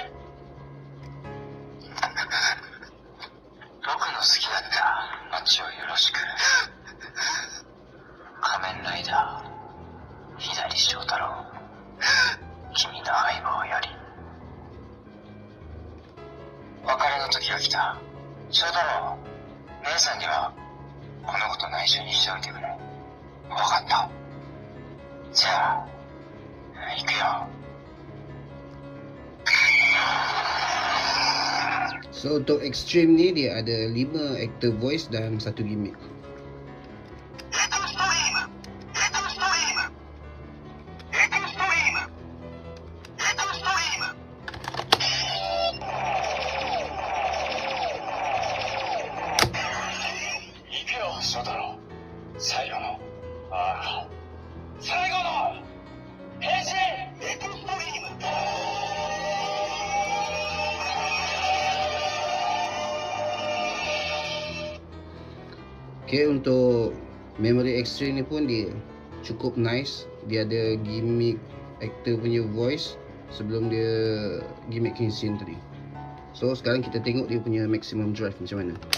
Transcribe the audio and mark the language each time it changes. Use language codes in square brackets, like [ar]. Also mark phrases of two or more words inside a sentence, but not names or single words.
[ja] 僕の好きだった街をよろしく仮面ライダー左翔太郎君の相棒より別れの時が来た翔太郎姉さんにはこのこと内緒にしておいてくれ分かったじゃあ行くよ [ms] So untuk extreme ni dia ada 5 [en] actor voice [ms] dan 1 gimmick. [ja] エクストリームエクストリームエクストリームエクストリーム行くよ翔太郎最後のああ最後の変身エクストリーム [ms] Okay, untuk [en] memory extreme [ms] ni pun dia cukup nice. Dia ada [en] gimmick actor [ms] punya voice sebelum dia gimmick scene tadi. So sekarang kita tengok dia punya [en] maximum drive [ms] macam mana.